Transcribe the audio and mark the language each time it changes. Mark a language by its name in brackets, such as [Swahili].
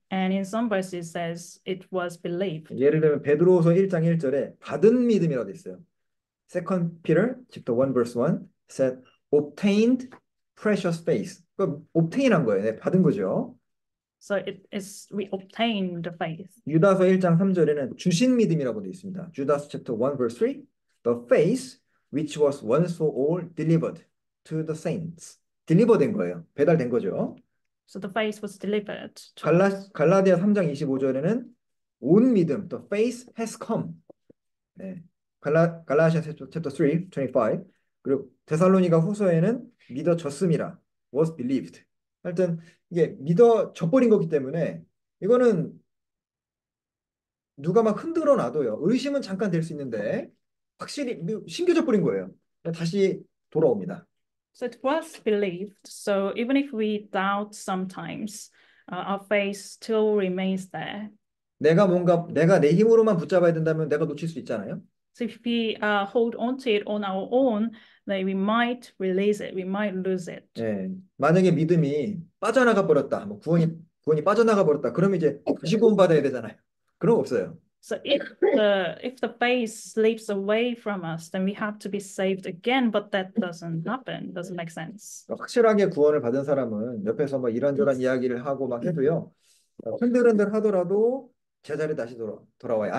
[English] And in some verses it says it was believed. [Korean] 예를 들면 베드로후서 1장 1절에 받은 믿음이라고 돼 있어요. [English] Second Peter chapter 1 verse 1 said obtained precious faith. [Korean] 그 obtain한 거예요. 네, 받은 거죠. [English] So we obtain the faith. [Korean] 유다서 1장 3절에는 주신 믿음이라고 돼 있습니다. [English] Judas chapter 1 verse 3 the faith which was once for all delivered to the saints. [Korean] 딜리버된 거예요. 배달된 거죠. [English] So the faith was delivered. [Korean] 갈라디아 3장 25절에는 온 믿음, [English] the faith has come. [Korean] 네. 갈라디아 chapter 3, 25. 그리고 데살로니가 후서에는 믿어졌음이라, [English] was believed. [Korean] 하여튼 이게 믿어져 버린 거기 때문에 이거는 누가 막 흔들어 놔도요. 의심은 잠깐 될 수 있는데 확실히 심겨져 버린 거예요. 다시 돌아옵니다. [English] So it was believed. So even if we doubt sometimes, our faith still remains there. [Korean] 내가 내 힘으로만 붙잡아야 된다면 내가 놓칠 수 있잖아요. [English] So if we hold on to it on our own, then we might release it, we might lose it. [Korean] 예, 만약에 믿음이 빠져나가 버렸다, 뭐 구원이 빠져나가 버렸다, 그러면 이제 다시 구원받아야 되잖아요. 그런 거 없어요. [English] So if the faith slips away from us, then we have to be saved again. But that doesn't happen. Doesn't make sense. [Korean] 확실하게 구원을 받은 사람은 옆에서 뭐 이런저런 이야기를 하고 막 해도요, 흔들흔들 하더라도 제자리 다시 돌아와요.